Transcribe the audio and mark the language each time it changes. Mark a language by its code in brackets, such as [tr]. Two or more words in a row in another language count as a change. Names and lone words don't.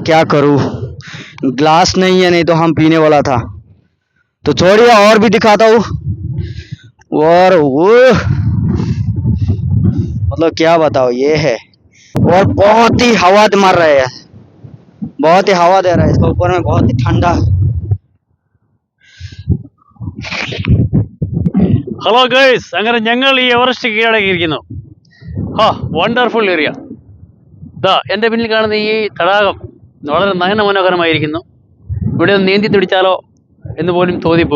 [hi] क्या करूँ, ग्लास नहीं है, नहीं तो हम पीने वाला था। तो छोड़िए, और भी दिखाता हूँ। और वो मतलब क्या बताओ, ये है। और बहुत ही हवा मार रहा है, बहुत ही हवा दे रहा है। इसके ऊपर में बहुत ही ठंडा है। [ml] ഹലോ ഗൈസ്, അങ്ങനെ ഞങ്ങൾ ഈ എവറസ്റ്റ് കീഴടക്കിയിരിക്കുന്നു. [en] wonderful area. [ml] ദാ എൻ്റെ പിന്നിൽ കാണുന്ന ഈ തടാകം വളരെ നയന മനോഹരമായിരിക്കുന്നു. ഇവിടെ ഒന്ന് നീന്തി തുടിച്ചാലോ എന്ന് പോലും തോന്നിപ്പോവും.